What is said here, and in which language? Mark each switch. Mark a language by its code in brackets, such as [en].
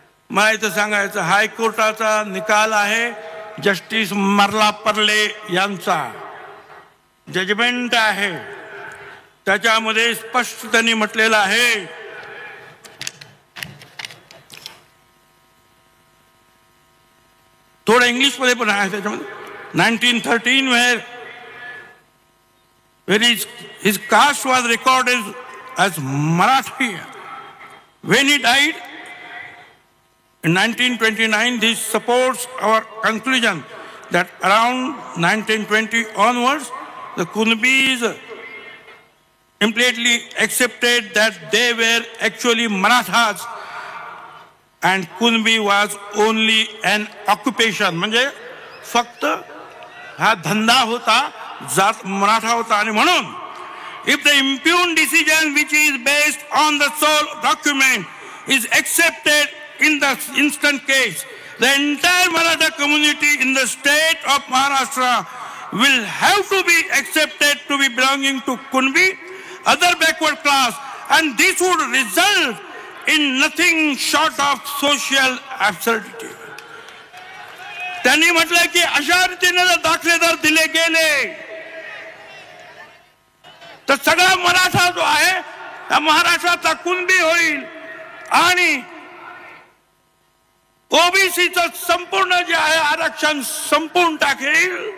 [mr] मला इथं सांगायचं हायकोर्टाचा निकाल आहे. जस्टिस मर्लापर्ले यांचा जजमेंट आहे. त्याच्यामध्ये स्पष्ट त्यांनी म्हटलेलं आहे थोडं इंग्लिश मध्ये पण आहे त्याच्यामध्ये. [en] 1913 where his caste was recorded as Marathi. When he died in 1929, this supports our conclusion that around 1920 onwards, the Kunbis implicitly accepted that they were actually Marathas and Kunbi was only an occupation. [mr] म्हणजे फक्त हा धंदा होता, जात मराठा होता. आणि म्हणून [en] if the impugned decision which is based on the sole document is accepted in the instant case, the entire Maratha community in the state of Maharashtra will have to be accepted to be belonging to Kunbi, other backward class, and this would result in nothing short of social absurdity. [mr] त्यांनी म्हटलं की अशा रीतीने जर दाखले जर दिले गेले तर सगळा मराठा जो आहे त्या महाराष्ट्राचा कुणबी होईल आणि ओबीसीचं संपूर्ण जे आहे आरक्षण संपून टाकेल.